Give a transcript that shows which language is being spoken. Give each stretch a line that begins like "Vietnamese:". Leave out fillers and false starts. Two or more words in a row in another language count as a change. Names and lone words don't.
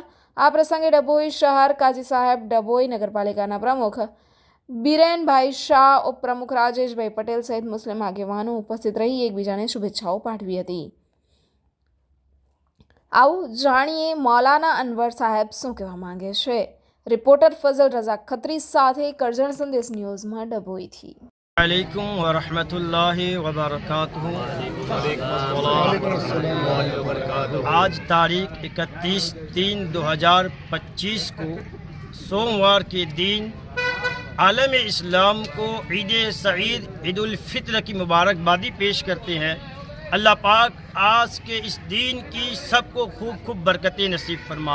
Gujarati: આ પ્રસંગે ડભોઈ શહેર કાજી સાહેબ, ડભોઈ નગરપાલિકાના પ્રમુખ બિરેનભાઈ શાહ, ઉપપ્રમુખ રાજેશભાઈ પટેલ સહિત મુસ્લિમ આગેવાનો ઉપસ્થિત રહી એકબીજાને શુભેચ્છાઓ પાઠવી હતી। આવું જાણીએ મૌલાના અનવર સાહેબ શું કહેવા માંગે છે। રિપોર્ટર ફઝલ રઝા ખત્રી સાથે કરજણ સંદેશ ન્યૂઝમાં ડભોઈથી।
Arabic: عليكم ورحمة الله وبركاته.
Hindi: आज तारीख 31/3/2025 को सोमवार के दिन आलम इस्लाम को ईद सईद ईद उल फित्र की मुबारकबादी पेश करते हैं। अल्लाह पाक आज के इस दिन की सबको खूब खूब बरकतें नसीब फरमाए।